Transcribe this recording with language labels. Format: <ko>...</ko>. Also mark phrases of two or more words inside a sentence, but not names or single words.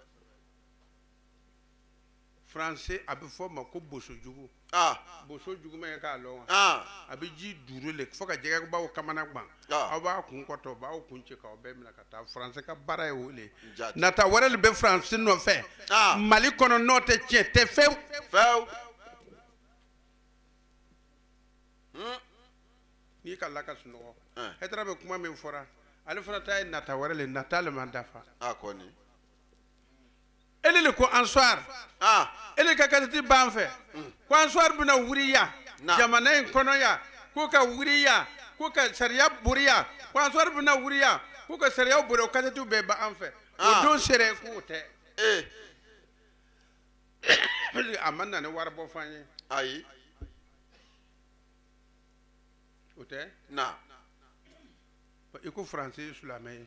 <bm>français a bɛ fɔ o ma ko bosojugu bosojugu ma ye k'a lɔn wa a bɛ ji duuru le fo ka jɛgɛbaw kamana gan aw b'a kun kɔtɔ b'aw kun cɛ k'aw bɛɛ minɛ ka taa français ka baara ye o de ye nata wɛrɛ de bɛ français nɔfɛ Mali kɔnɔ n'o tɛ tiɲɛ tɛ fewu n'i ka laka sunɔgɔ hɛtara bɛ kuma min fɔra ale fana ta ye nata wɛrɛ le nata le ma dafa kɔni ele le ko ansoir ele ka kasɛti b'an fɛ ko ansoir bɛna wuri ya jamana in kɔnɔ ya k'o ka wuri ya k'o ka sariya bori ya ko ansoir bɛna wuri ya k'o ka sariya bori o kasɛtiw bɛɛ b'an fɛ o don sera k'o tɛ a ma na ni wari bɔ f'an ye ayi o tɛ i ko français ye silamɛ ye</bm>